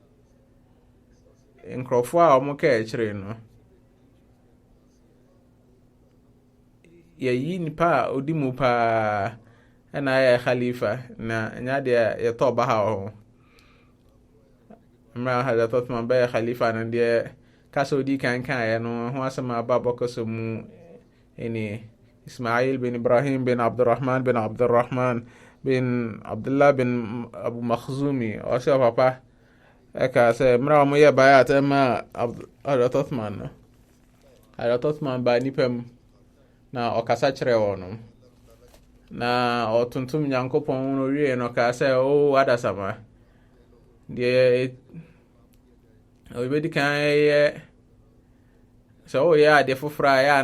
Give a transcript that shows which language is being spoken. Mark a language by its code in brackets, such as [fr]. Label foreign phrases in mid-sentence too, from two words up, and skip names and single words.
[ak] nkurɔfoɔ a ɔmo kaa akyire no yɛyi nipa a ɔdi mu paa ɛna ayɛ khalifa na nya deɛ yɛtɔ ba ha ho mmerɛ Hazrat Uthman bɛyɛ khalifa no deɛ kasa ɔdi kankaeɛ no ho asɛm aba bɔkɔsɔ mu ini Ismail bin Ibrahim bin Abdurrahman bin Abdullah bin Abu Makhzumi ɔsɛ papa ɛka sɛ mmerɛ ɔmo yɛ bayat ɛma Hazrat Uthman no Hazrat Uthman ba nipa mu na ɔkasa kyerɛ wɔn na ɔtontom Nyankopɔn no wie no kaa sɛ adasama deɛ ɔbɛdi kan yɛ sɛ ɔyɛ ade foforɔ a yɛ